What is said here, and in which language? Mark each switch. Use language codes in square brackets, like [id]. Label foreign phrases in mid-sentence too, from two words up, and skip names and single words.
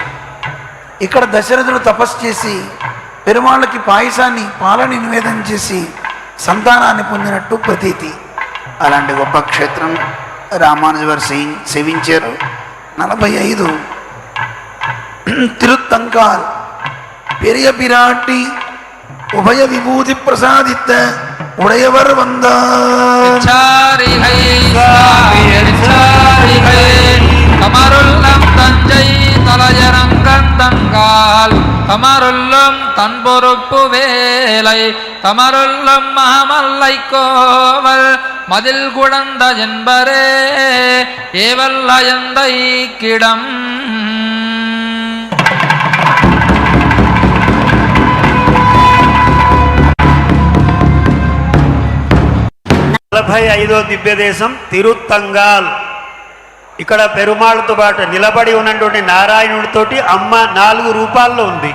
[te] ఇక్కడ దశరథుడు తపస్సు చేసి పెరుమాళ్ళకి పాలని నివేదన చేసి సంతానాన్ని పొందినట్టు ప్రతీతి. అలాంటి గొప్ప క్షేత్రం రామానుజవారు సేవించారు. [ta] 45 తిరుత్తంకాల్ பெரிய பிராட்டி உபய விபூதி பிரசாதித்த உடையவர் வந்தார். தமருள்ளம் தஞ்சை தலையரங்கந்தங்கால் தமருள்ளும் தன் பொறுப்பு வேலை தமருள்ளும் மகமல்லை கோவல் மதில் குழந்த என்பரே ஏவல்லயந்தை கிடம். [te] 45వ దివ్యదేశం తిరుత్తంగాల్. ఇక్కడ పెరుమాళ్ళతో పాటు నిలబడి ఉన్నటువంటి నారాయణుడితోటి అమ్మ 4 రూపాల్లో ఉంది.